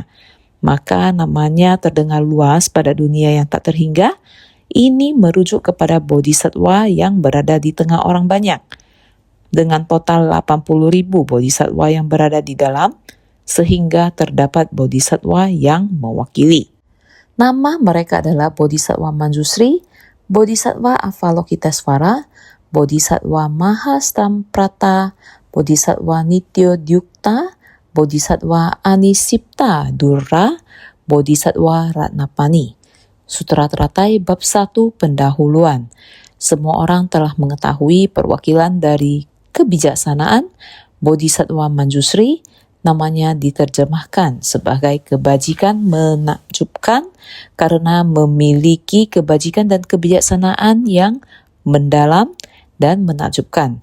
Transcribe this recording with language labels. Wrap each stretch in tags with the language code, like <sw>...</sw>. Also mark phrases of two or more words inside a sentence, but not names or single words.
<id>Maka namanya terdengar luas pada dunia yang tak terhingga. Ini merujuk kepada bodhisattva yang berada di tengah orang banyak. Dengan total 80.000 bodhisattva yang berada di dalam, sehingga terdapat bodhisattva yang mewakili. Nama mereka adalah Bodhisattva Manjusri, Bodhisattva Avalokitesvara, Bodhisattva Mahastamprata, Bodhisattva Nityo Dyukta, Bodhisattva Anisipta Durra, Bodhisattva Ratnapani. Sutra Teratai Bab 1 Pendahuluan. Semua orang telah mengetahui perwakilan dari kebijaksanaan Bodhisattva Manjusri. Namanya diterjemahkan sebagai kebajikan menakjubkan karena memiliki kebajikan dan kebijaksanaan yang mendalam dan menakjubkan.</id>